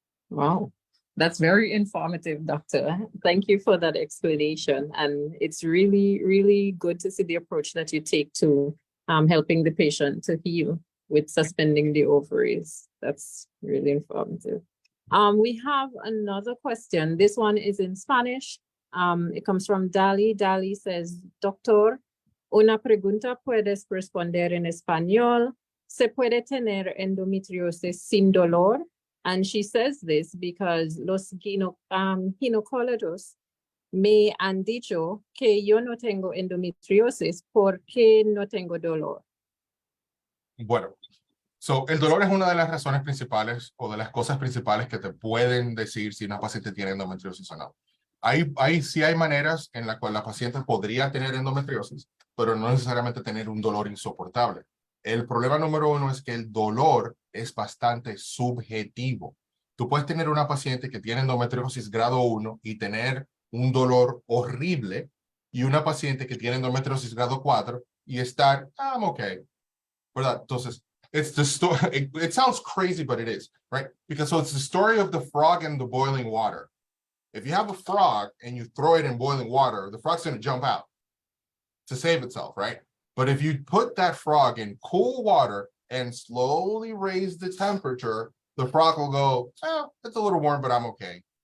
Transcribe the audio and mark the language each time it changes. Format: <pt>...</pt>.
<en>Wow, that's very informative, doctor. Thank you for that explanation. And it's really, really good to see the approach that you take to helping the patient to heal with suspending the ovaries. That's really informative. We have another question. This one is in Spanish. It comes from Dali. Dali says, Doctor,</en> <es>una pregunta puedes responder en español. ¿Se puede tener endometriosis sin dolor?</es> <en>And she says this because</en> <es>los ginecólogos me han dicho que yo no tengo endometriosis porque no tengo dolor. Bueno, el dolor es una de las razones principales o de las cosas principales que te pueden decir si una paciente tiene endometriosis o no. Sí hay maneras en las cuales la paciente podría tener endometriosis, pero no necesariamente tener un dolor insoportable. El problema número uno es que el dolor es bastante subjetivo. Tú puedes tener una paciente que tiene endometriosis grado 1 y tener un dolor horrible, y una paciente que tiene endometriosis grado 4 y estar,</es> <en>I'm okay,</en> <es>¿verdad?</es> <en>Entonces, it's the story. It sounds crazy, but it is, right? Because so it's the story of the frog and the boiling water. If you have a frog and you throw it in boiling water, the frog's going to jump out to save itself, right? But if you put that frog in cool water and slowly raise the temperature, the frog will go, oh, it's a little warm, but I'm okay.</en>